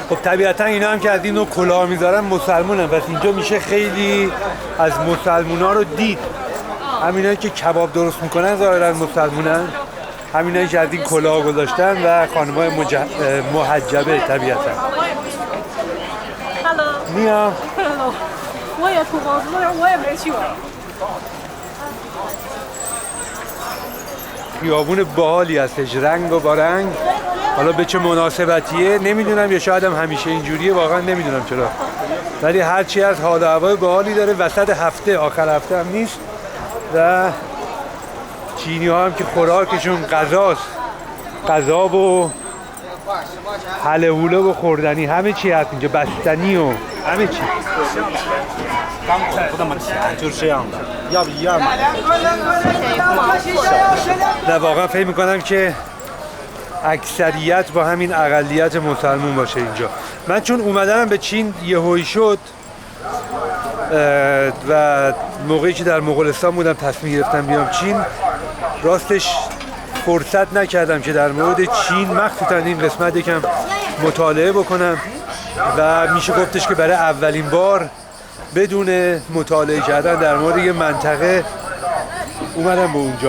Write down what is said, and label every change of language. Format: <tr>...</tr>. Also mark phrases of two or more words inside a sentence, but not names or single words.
<fa>خب طبیعتا اینا هم که از این نوع کلاه میذارن مسلمونن، پس اینجا میشه خیلی از مسلمونا رو دید. همینایی که کباب درست میکنن ظاهرا مسلمونن، همینایی که از این کلاه گذاشتن و خانم‌های محجبه طبیعتا.</fa> <zh>نیا 我也土包子，我也没去过。</zh> <fa>خیابون باحالی هستش، رنگ و با رنگ. حالا به چه مناسبتیه نمیدونم، یا شاید هم همیشه اینجوریه، واقعا نمیدونم چرا، ولی هرچی از حال و هوای باحالی داره. وسط هفته، آخر هفته هم نیست و چینی ها هم که خوراکشون غذاست، غذا و حلهوله و خوردنی، همه چی هست اینجا، بستنی و همه چی.</fa> <zh>刚口不那么甜，就是这样的，要不一样吗？</zh> <fa>نه واقعا فکر میکنم که اکثریت با همین اقلیت مسلمون باشه اینجا. من چون اومدنم به چین یهویی شد و موقعی که در مغولستان بودم تصمیم گرفتم بیام چین، راستش فرصت نکردم که در مورد چین مخصوصا این قسمت یکم مطالعه بکنم و میشه گفتش که برای اولین بار بدون مطالعه کردن در مورد یه منطقه اومدم به اونجا.</fa>